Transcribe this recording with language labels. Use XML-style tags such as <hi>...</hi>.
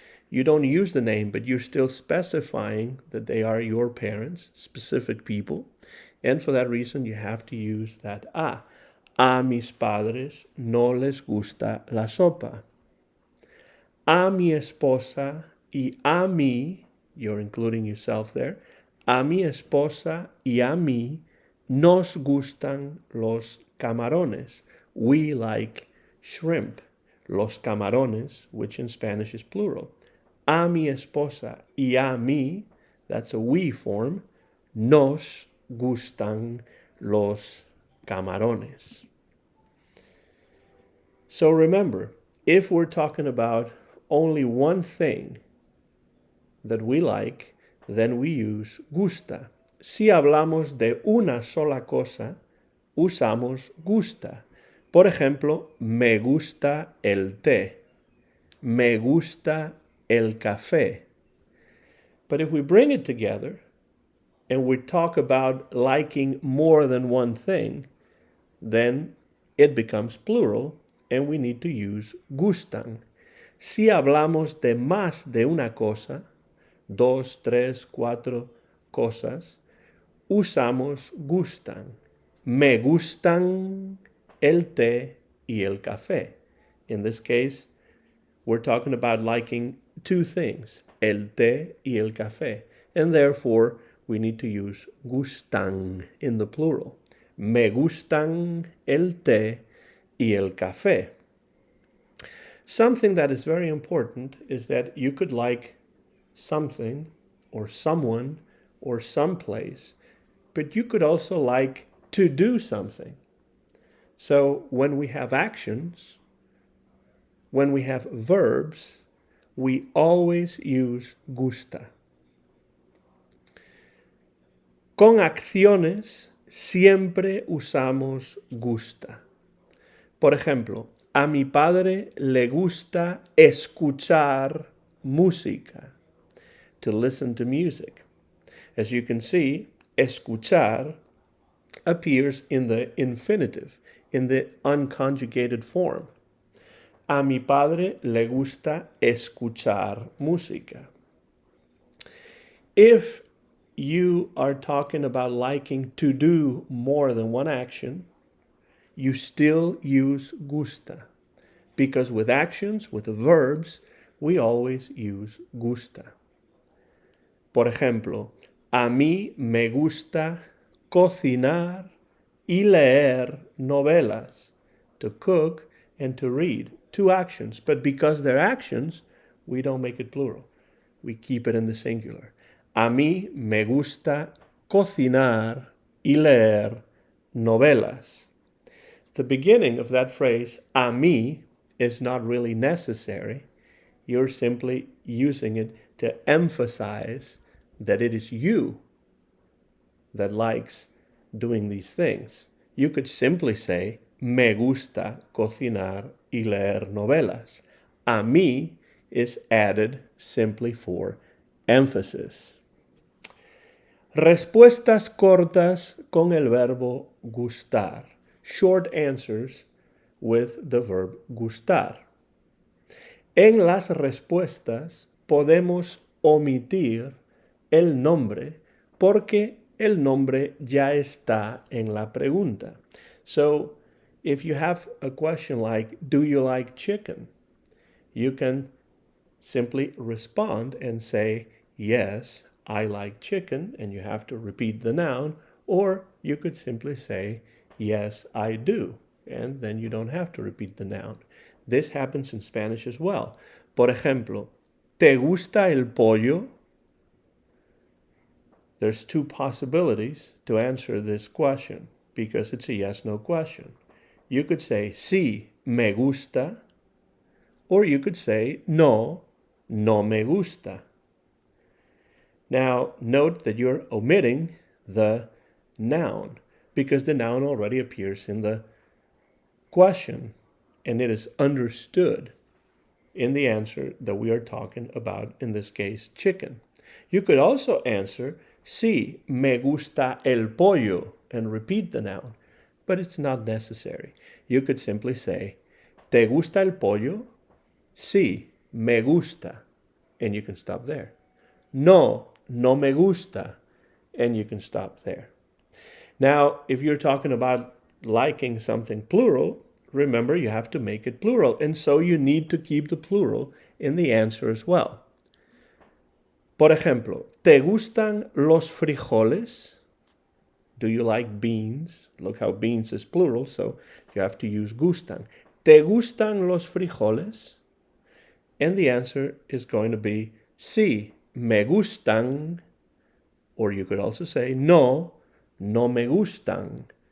<en>You don't use the name, but you're still specifying that they are your parents, specific people. And for that reason, you have to use that a.</en> <es>A mis padres no les gusta la sopa. A mi esposa y a mí,</es> <en>you're including yourself there,</en> <es>a mi esposa y a mí nos gustan los camarones.</es> <en>We like shrimp.</en> <es>Los camarones,</es> <en>which in Spanish is plural.</en> <es>A mi esposa y a mí,</es> <en>that's a we form,</en> <es>nos gustan los camarones.</es> <en>So remember, if we're talking about only one thing that we like, then we use gusta.</en> <es>Si hablamos de una sola cosa, usamos gusta. Por ejemplo, me gusta el té. Me gusta el café.</es> <en>But if we bring it together and we talk about liking more than one thing, then it becomes plural and we need to use gustan.</en> <es>Si hablamos de más de una cosa, dos, tres, cuatro cosas, usamos gustan. Me gustan el té y el café.</es> <en>In this case, we're talking about liking two things,</en> <es>el té y el café.</es> <en>And therefore, we need to use gustan in the plural.</en> <es>Me gustan el té y el café.</es> <en>Something that is very important is that you could like something or someone or someplace, but you could also like to do something. So when we have actions, when we have verbs, we always use gusta.</en> <es>Con acciones siempre usamos gusta. Por ejemplo, a mi padre le gusta escuchar música,</es> <en>to listen to music. As you can see, escuchar appears in the infinitive, in the unconjugated form.</en> <es>A mi padre le gusta escuchar música.</es> <en>If you are talking about liking to do more than one action, you still use gusta. Because with actions, with verbs, we always use gusta.</en> <es>Por ejemplo, a mí me gusta cocinar y leer novelas,</es> <en>to cook and to read. Two actions, but because they're actions, we don't make it plural. We keep it in the singular.</en> <es>A mí me gusta cocinar y leer novelas.</es> <en>The beginning of that phrase, a mí, is not really necessary. You're simply using it to emphasize that it is you that likes doing these things. You could simply say,</en> <es>me gusta cocinar y leer novelas.</es> <en>A mí is added simply for emphasis.</en> <es>Respuestas cortas con el verbo gustar.</es> <en>Short answers with the verb gustar.</en> <es>En las respuestas podemos omitir el nombre porque el nombre ya está en la pregunta.</es> <en>So, if you have a question like, do you like chicken? You can simply respond and say, yes, I like chicken, and you have to repeat the noun, or you could simply say, yes, I do, and then you don't have to repeat the noun. This happens in Spanish as well.</en> <es>Por ejemplo, ¿te gusta el pollo?</es> <en>There's two possibilities to answer this question because it's a yes-no question. You could say,</en> <es>sí, me gusta,</es> <en>or you could say,</en> <es>no, no me gusta.</es> <en>Now, note that you're omitting the noun because the noun already appears in the question and it is understood in the answer that we are talking about, in this case, chicken. You could also answer,</en> <es>sí, me gusta el pollo,</es> <en>and repeat the noun, but it's not necessary. You could simply say,</en> <es>¿te gusta el pollo? Sí, me gusta,</es> <en>and you can stop there.</en> <es>No, no me gusta,</es> <en>and you can stop there. Now, if you're talking about liking something plural, remember you have to make it plural, and so you need to keep the plural in the answer as well.</en> <es>Por ejemplo, ¿te gustan los frijoles?</es> <en>Do you like beans? Look how beans is plural, so you have to use gustan.</en> <es>¿Te gustan los frijoles?</es> <en>And the answer is going to be</en> <es>sí, me gustan.</es> <en>Or you could also say</en> <es>no, no me gustan.</es>